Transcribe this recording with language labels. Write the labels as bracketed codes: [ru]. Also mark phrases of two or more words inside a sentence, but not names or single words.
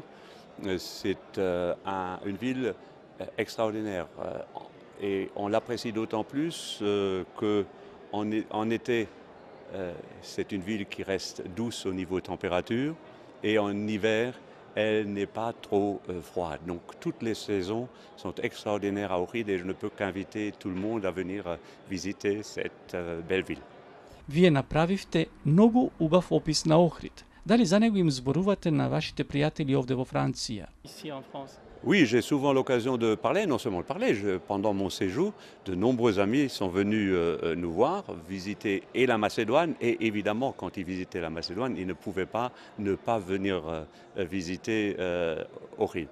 [fr] C'est une ville extraordinaire et on l'apprécie d'autant plus qu'en été, c'est une ville qui reste douce au niveau température et en hiver, elle n'est pas trop froide. Donc toutes les saisons sont extraordinaires à Ohrid et je ne peux qu'inviter tout le monde à venir visiter cette belle ville. [mk] Вие направивте многу убав опис на Охрид. Дали за него им зборувате на вашите пријатели овде во Франција? [fr] Ici en France. Oui, j'ai souvent l'occasion de parler, non seulement de parler, pendant mon séjour, de nombreux amis sont venus nous voir, visiter et la Macédoine, et évidemment, quand ils visitaient la Macédoine, ils ne pouvaient pas ne pas venir visiter Ohrid.